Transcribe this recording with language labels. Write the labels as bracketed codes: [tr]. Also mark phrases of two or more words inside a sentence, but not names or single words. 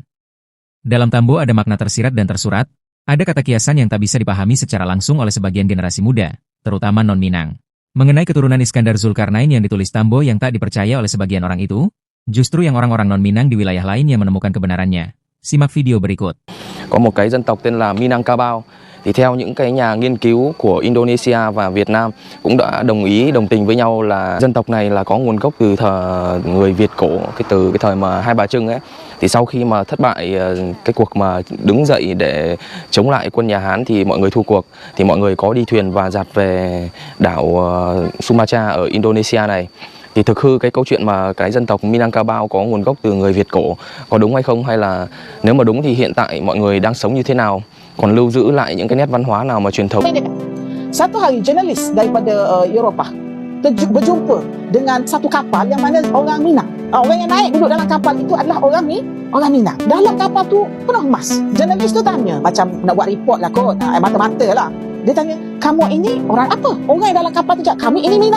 [id] Dalam Tambo ada makna tersirat dan tersurat, ada kata kiasan yang tak bisa dipahami secara langsung oleh sebagian generasi muda, terutama non-Minang. Mengenai keturunan Iskandar Zulkarnain yang ditulis Tambo yang tak dipercaya oleh sebagian orang itu, justru yang orang-orang non-Minang di wilayah lain yang menemukan kebenarannya. Simak video berikut. [vi] Có một cái dân tộc tên là Minangkabau. Thì theo những cái nhà nghiên cứu của Indonesia và Việt Nam cũng đã đồng tình với nhau là dân tộc này là có nguồn gốc từ thời người Việt cổ, từ cái thời mà Hai Bà Trưng ấy. Thì sau khi mà thất bại cái cuộc mà đứng dậy để chống lại quân nhà Hán thì mọi người thua cuộc, thì mọi người có đi thuyền và dạt về đảo Sumatra ở Indonesia này. Thì thực hư cái câu chuyện mà cái dân tộc Minangkabau có nguồn gốc từ người Việt cổ có đúng hay không, hay là nếu mà đúng thì hiện tại mọi người đang sống như thế nào, còn lưu giữ lại những cái nét văn hóa nào mà truyền thống. [ms] Satu hari jurnalis daripada Eropah berjumpa dengan satu kapal yang mana orang Minang. Orang yang naik duduk dalam kapal itu adalah orang Minang. Dalam kapal tu penuh emas. Jurnalis tu tanya, macam nak buat report lah kot, mata-mata lah. Dia tanya, kamu ini orang apa? Orang yang dalam kapal tu cakap, kami ini Minang.